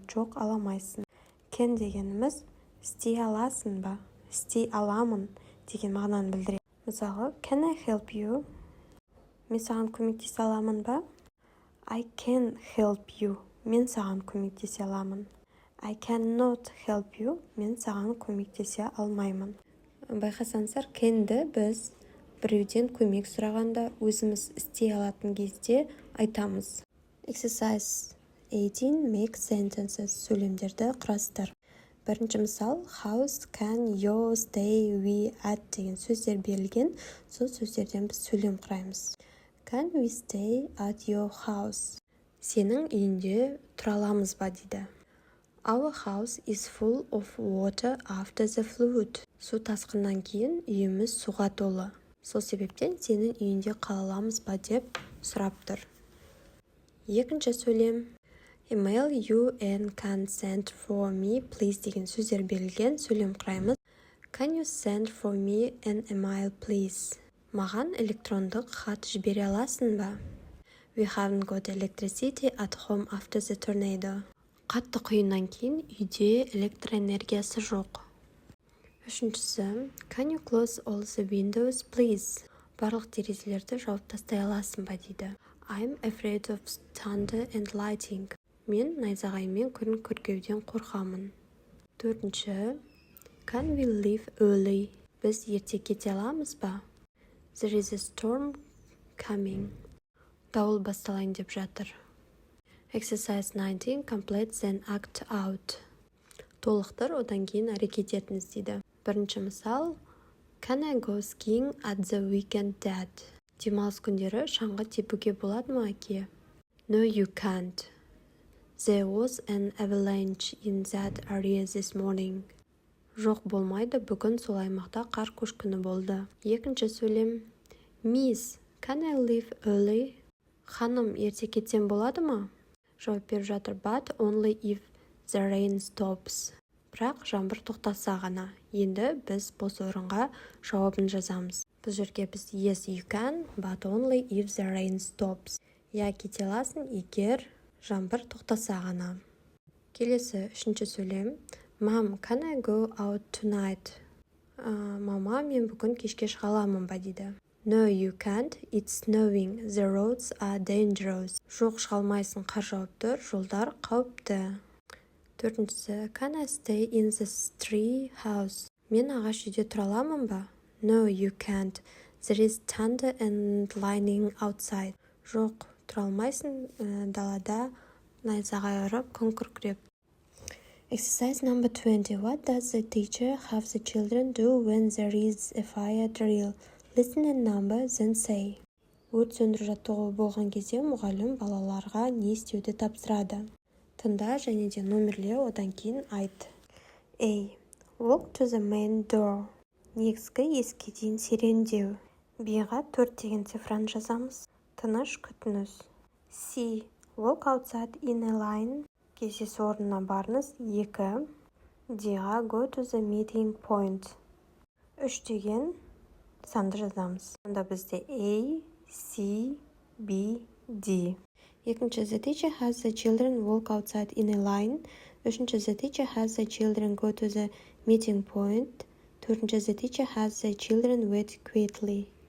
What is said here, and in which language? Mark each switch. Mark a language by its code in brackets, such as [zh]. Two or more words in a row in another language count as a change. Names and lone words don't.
[kk] Жоқ, аламайсың. Can дегеніміз істей аласың ба? Істей аламын деген мағынаны білдіреді. Мысалы, [en] Can I help you? [kk] Мен саған көмектесе аламын ба? [en] I can help you. [kk] Мен саған көмектесе аламын. [en] I cannot help you. [kk] Мен саған көмектесе алмаймын. Байқасаңыздар, can'ді біз біреуден көмек сұрағанда өзіміз істей алатын кезде айтамыз. [en] Exercise 18. Make sentences. [kk] Сөйлемдерді құрастыр. Бірінші мысал, [en] House, can, you, stay, we, at [kk] деген сөздер берілген. Сол сөздерден біз сөйлем құраймыз. [en] Can we stay at your house? [kk] Сенің үйінде тұра аламыз ба дейді. [en] Our house is full of water after the flood. [kk] Су тасқыннан кейін үйіміз суға толы. Сол себептен сенің үйінде қала аламыз ба деп сұрап тұр. Екінші сөйлем. [en] Email you and can send for me please [kk] деген сөздер берілген. Сөйлем құраймыз. [en] Can you send for me an email please? [kk] Маған электрондық хат жібере аласың ба? [en] We haven't got electricity at home after the tornado. [kk] Қатты құйыннан кейін үйде электроэнергиясы жоқ. Үшіншісі, [en] Can you close all the windows, please? [kk] Барлық терезелерді жауып тастай аласың ба дейді. [en] I'm afraid of thunder and lightning. [kk] Мен найзағай мен күн күркеуден қорқамын. Төртінші. [en] Can we leave early? [kk] Біз ерте кете аламыз ба? [en] There is a storm coming. [kk] Дауыл басталайын деп жатыр. [en] Exercise 19. Complete then act out. [kk] Толықтыр, одан кейін әрекет етіңіз дейді. Бірінші мысал. [en] Can I go skiing at the weekend, Dad? [kk] Демалыс күндері шаңғы тепуге болады ма, әке? [en] No, you can't. There was an avalanche in that area this morning. [kk] Жоқ, болмайды, бүгін сол аймақта қар көшкіні болды. Екінші сөйлем. [en] Miss, can I leave early? [kk] Ханым, ерте кетсем болады ма? Жауап беріп жатыр, [en] but only if the rain stops. [kk] Бірақ жаңбыр тоқтаса ғана. Енді біз бос орынға жауабын жазамыз. Бұл жерге біз [en] yes you can, but only if the rain stops. [kk] Я кете аласың, егер жаңбыр тоқтаса ғана. Келесі үшінші сөйлем. [en] Mom, can I go out tonight? [kk] Мама, мен бүгін кешке шыға аламын ба дейді. [en] No, you can't. It's snowing. The roads are dangerous. [kk] Жоқ, шыға алмайсың, қар жауып тұр, жолдар қауіпті. Төртіншісі. [en] Can I stay in the tree house? [kk] Мен ағаш үйде тұра аламын ба? [en] No, you can't. There is thunder and lightning outside. [kk] Жоқ, тұра алмайсың, далада найзағай ұрып, күн күркіреп. [en] Exercise number 20. What does the teacher have the children do when there is a fire drill? Listen and number, then say. [kk] Өрт сөндіру жаттығуы болған кезде мұғалім балаларға не істеуді тапсырады? Тыңда және де номерле, одан кейін айт. [en] A. Walk to the main door. [kk] Негізгі есікке дейін серуендеу. B-ға 4 деген цифраны жазамыз. Тыныш күтіңіз. [en] C. Walk outside in a line. [kk] Кездесу орнына барыңыз. [en] 2. D-ға go to the meeting point. [kk] 3 деген санды жазамыз. Онда бізде A, C, B, D. Екінші, [en] the teacher has the children walk outside in a line. Үшінші, the teacher has the children go to the meeting point. Төртінші, the teacher has the children wait quietly.